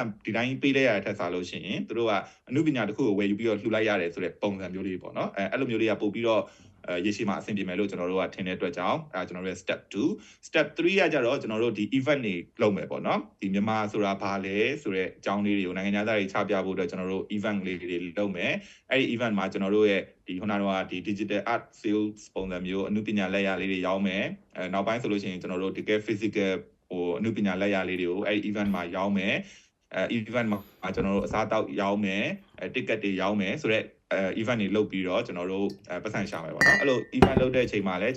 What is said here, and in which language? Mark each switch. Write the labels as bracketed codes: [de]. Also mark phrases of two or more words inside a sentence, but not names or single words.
[my] ဒီတိုင်းပေးလိုက်ရတဲ့ထက်စားလို့ရှိရင်သူတို့ကအမှုပညာတစ်ခုကိုဝယ်ယူပြီးတော့လှူလိုက်ရတယ်ဆိုတဲ့ပုံစံမျိုးလေးပေါ့နော်အဲ့လိုမျိုးလေးကပို့ပြီးတော့ရေရှည်မှာအဆင်ပြေမယ်လို့ကျွန်တော်တို့ကထင်တဲ့အတွက်ကြောင့်ကျွန်တော်တို့ရဲ့ [en] step 2 step 3 [my] ကကြတော့ကျွန်တော်တို့ဒီ event တွေလုပ်မယ်ပေါ့နော်ဒီမြန်မာဆိုတာဘာလဲဆိုတဲ့အကြောင်းလေးတွေကိုနိုင်ငံသားတွေချပြဖို့အတွက်ကျွန်တော်တို့ event လေးတွေလုပ်မယ်အဲ့ဒီ event မှာကျွန်တော်တို့ရဲ့ဒီခုနကတော့ဒီ [en] digital art sales [my] ပုံစံမျိုးအမှုပညာလက်ရာလေးတွေရောင်းမယ်နောက်ပိုင်းဆိုလို့ရှိရင်ကျွန်တော်တို့တကယ် physical ဟိုအမှုပညာလက်ရာလေးတွေကိုအဲ့ဒီ event မှာရောင်းမယ် event မှာကျွန်တော်တို့အစားတောက်ရောင်းမယ် ticket တွေရောင်းမယ်ဆိုတော့event တွေလုပ်ပြီးတော့ကျွန်တော်တို့ပတ်စံရှာမယ်ပေါ့နော်အဲ့လို event လုပ်တဲ့အချိန်မှာလည်းကျွန်